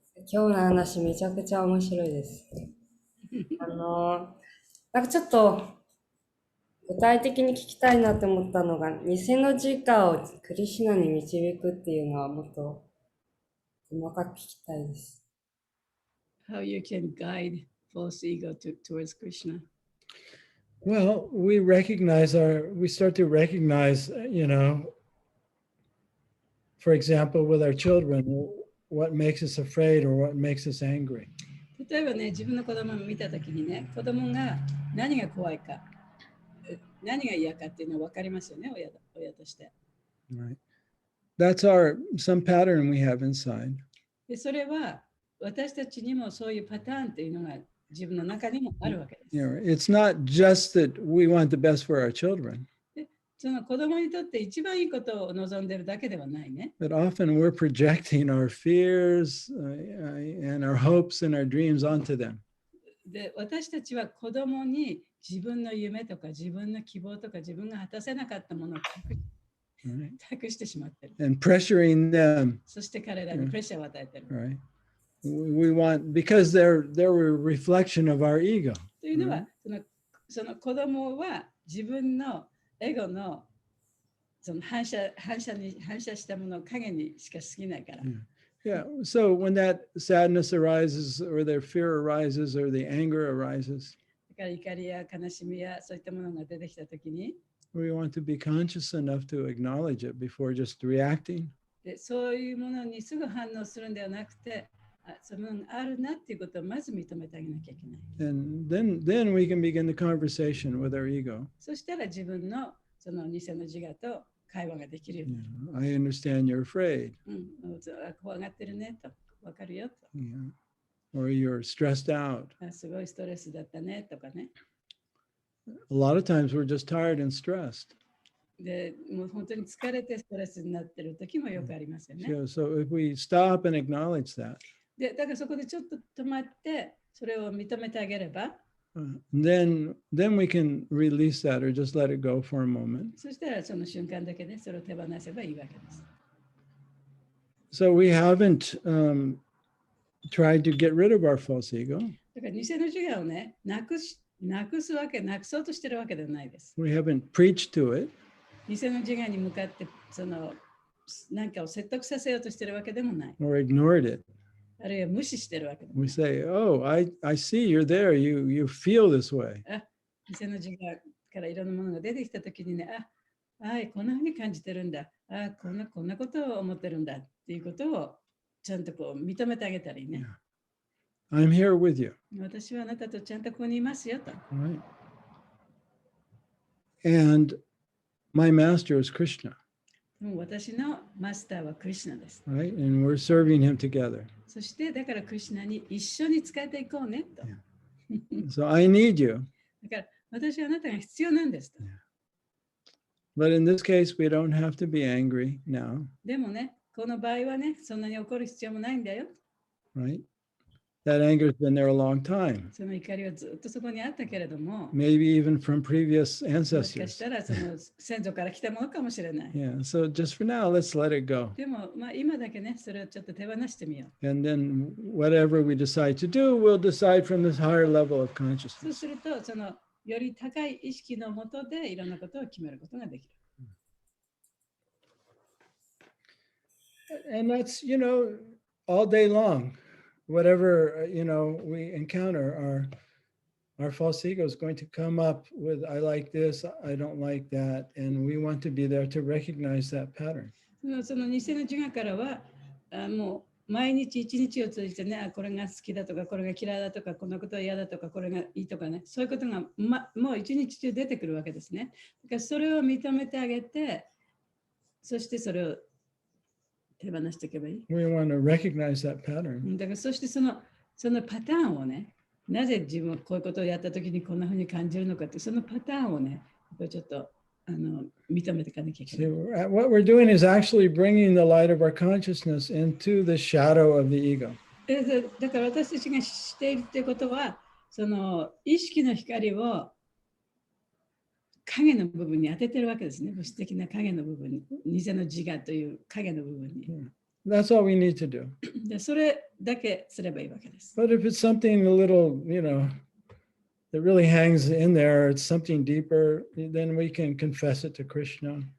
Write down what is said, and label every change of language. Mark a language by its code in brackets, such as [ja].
[ja] 今日の話めちゃくちゃ面白いです。なんかちょっと具体的に聞きたいなって思ったのが、偽の自我をクリシュナに導くっていうのはもっと細かく聞きたいです。 [en] How you can guide false ego towards Krishna. Well, we start to recognize, for example, with our children, what makes us afraid or what makes us angry. [ja] 例えばね、自分の子供を見たときにね、子供が何が怖いか、何が嫌かっていうのは分かりますよね、親として。 [en] Right. That's some pattern we have inside. [ja] で、それは私たちにもそういうパターンっていうのが自分の中にもあるわけです。 [en] It's not just that we want the best for our children. [ja] で、その子供にとって一番いいことを望んでるだけではないね。 [en] But often we're projecting our fears and our hopes and our dreams onto them. [ja] で、私たちは子供に自分の夢とか自分の希望とか自分が果たせなかったものを託してしまってる。 [en] And pressuring them. [ja] そして彼らにプレッシャーを与えてる。 [en] Right. We want, because they're a reflection of our ego. [ja] というのは、その子供は自分のエゴのその反射したものを影にしか過ぎないから。 [en] Yeah. So when that sadness arises or their fear arises or the anger arises, [ja] だから怒りや悲しみやそういったものが出てきたときに、 [en] we want to be conscious enough to acknowledge it before just reacting. [ja] で、そういうものにすぐ反応するんではなくて、そういうものがあるなっていうことをまず認めてあげなきゃいけない。 [en] And then we can begin the conversation with our ego. [ja] そしたら自分のその偽の自我と会話ができるようになる。 [en] I understand you're afraid. [ja] 怖がってるねと、わかるよと。 [en] Yeah. Or you're stressed out. [ja] すごいストレスだったねとかね。 [en] A lot of times we're just tired and stressed. [ja] で、もう本当に疲れてストレスになってる時もよくありますよね。 [en] So if we stop and acknowledge that, [ja] で、だからそこでちょっと止まって、それを認めてあげれば、 [en] then we can release that or just let it go for a moment. [ja] そしたらその瞬間だけでそれを手放せばいいわけです。 [en] So we haven't tried to get rid of our false ego. [ja] だから偽の自我をね、なくそうとしてるわけではないです。 [en] We haven't preached to it. [ja] 偽の自我に向かって何かを説得させようとしてるわけでもない。 [en] Or ignored it. [ja] あるいは無視してるわけでもな [en] We [ja] い。 [en] say, oh, I see you're there. You feel this way. [ja] 偽の自我からいろんなものが出てきたときにね、こんなふうに感じてるんだ。こんなことを思ってるんだっていうことをちゃんとこう認めてあげたらいいね。 [en] I'm here with you. [ja] 私はあなたとちゃんとここにいますよと。 [en] Right. And my master is Krishna. [ja] 私のマスターはクリシュナです。 [en] Right. And we're serving him together. [ja] そしてだからクリシュナに一緒に使っていこうねと。 [en] So I need you. [ja] だから私はあなたが必要なんですと。 [en] But in this case, we don't have to be angry now. [ja] でもね、この場合はね、そんなに怒る必要もないんだよ。 [en] Right. That anger's been there a long time. [ja] その怒りはずっとそこにあったけれども、 [en] Maybe even from previous [ja] もしかし [en] ancestors. [ja] たらその先祖から来たものかもしれない。 [en] Yeah. So just for now, let's let it go. [ja] でも、今だけね、それをちょっと手放してみよう。 [en] And then whatever we decide to do, we'll decide from this higher level of [ja] そう [en] consciousness. [ja] すると、そのより高い意識のもとでいろんなことを決めることができる。 [en] And that's, all day long. whatever we encounter, our false ego is going to come up with I like this, I don't like that, and we want to be there to recognize that pattern. [ja] その偽の自我からはもう毎日一日を通じてね、これが好きだとか、これが嫌いだとか、こんなことは嫌だとか、これがいいとかね、そういうことが、もう一日中出てくるわけですね。だからそれを認めてあげて、そしてそれを手放していけばいい。 [en] We want to recognize that pattern. [ja] だからそしてそのパターンをね、なぜ自分はこういうことをやったときにこんなふうに感じるのかって、そのパターンをね、ちょっと認めていかなきゃいけない。 [en] See, what we're doing is actually bringing the light of our consciousness into the shadow of the ego. [ja] だから私たちがしているということは、その意識の光を影の部分に当ててるわけですね。物質的な影の部分に、偽の自我という影の部分に。 [en] That's all we need to do. [ja] でそれだけすればいいわけです。 [en] But if it's something a little, that really hangs in there, it's something deeper, then we can confess it to Krishna.